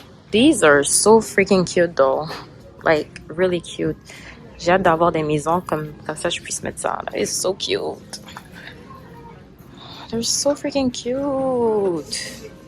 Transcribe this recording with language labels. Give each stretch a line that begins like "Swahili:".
English: These are so freaking cute though. Like, really cute.
French: J'ai hâte d'avoir des maisons comme ça je puisse mettre ça.
English: It's so cute. They're so freaking cute.